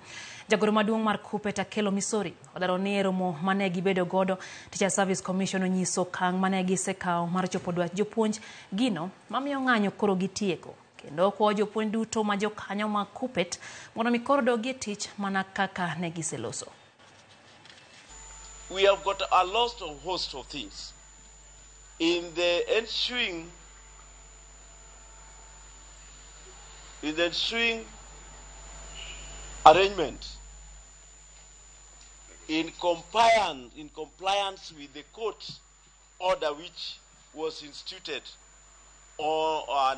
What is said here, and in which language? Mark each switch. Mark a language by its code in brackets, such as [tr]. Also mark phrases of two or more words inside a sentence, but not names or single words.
[luo] Jagoro maduong' mar KUPPET Akelo Misori odaro ni romo mane gibedo godo Teacher Service Commission onyiso okang' mane gisekawo mar chopo dwach jopuonj gino mamiyo ng'anyo koro gitieko. Kendo kwa jopuonj duto ma jokanyo mag KUPPET mondo mi koro dogi tich mana kaka ne giseloso. [en] We have got a host of things. In the ensuing arrangement, in compliance with the court order which was instituted and